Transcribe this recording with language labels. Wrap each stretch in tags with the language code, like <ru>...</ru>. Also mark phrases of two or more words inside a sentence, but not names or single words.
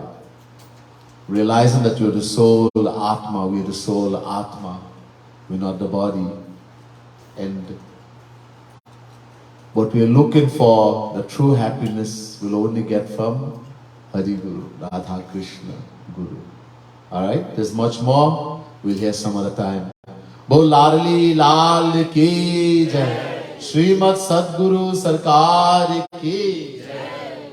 <en>Realizing that you are the soul Atma, we are the soul Atma, we are not the body. And what we are looking for, the true happiness, we'll only get from Hari Guru, Radha Krishna Guru. Alright, there's much more, we'll hear some other time.</en> <hi>Bol Larli Lal Ki Jai, Srimad Sadguru Sarkar Ki Jai.</hi>